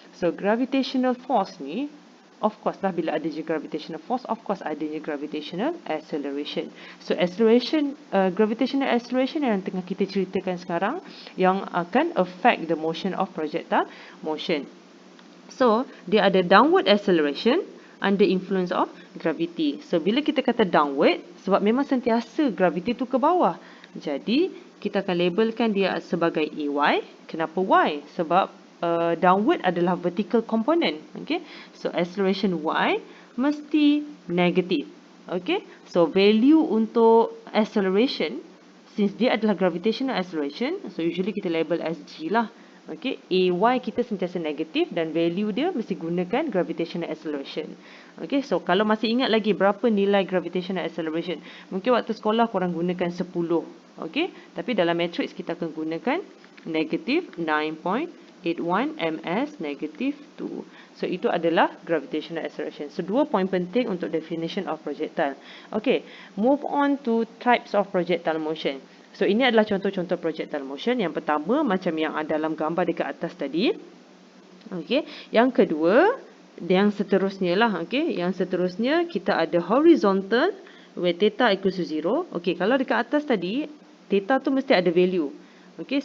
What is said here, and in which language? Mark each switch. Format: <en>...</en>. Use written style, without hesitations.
<en>So gravitational force ni, of course</en> <ms>lah bila ada je</ms> <en>gravitational force, of course adanya gravitational acceleration. So acceleration, gravitational acceleration</en> <ms>yang tengah kita ceritakan sekarang yang akan</ms> <en>affect the motion of projectile motion. So,</en> <ms>dia ada</ms> <en>downward acceleration under influence of gravity.</en> <ms>So, bila kita kata downward, sebab memang sentiasa gravity tu ke bawah. Jadi, kita akan labelkan dia sebagai AY. Kenapa Y? Sebab downward adalah vertical component. Okay?</ms> <en>So, acceleration Y mesti negative. Okay? So, value untuk acceleration, since</en> <ms>dia adalah</ms> <en>gravitational acceleration, so usually kita label as G lah.</en> <ms>Okay, AY kita sentiasa negatif dan value dia mesti gunakan gravitational acceleration. Okay, so kalau masih ingat lagi berapa nilai gravitational acceleration, mungkin waktu sekolah korang gunakan 10. Okay, tapi dalam matrix kita akan gunakan negative 9.81 ms negative 2.</ms> <en>So</en> <ms>itu adalah</ms> <en>gravitational acceleration. So 2 point</en> <ms>penting untuk</ms> <en>definition of projectile. Okay, move on to types of projectile motion.</en> <ms>So, ini adalah contoh-contoh projectile motion. Yang pertama, macam yang ada dalam gambar dekat atas tadi. Okay. Yang kedua, yang seterusnya lah. Okay. Yang seterusnya, kita ada</ms> <en>horizontal where theta equals to 0.</en> <ms>Okay. Kalau dekat atas tadi, theta tu mesti ada value. Okay.</ms>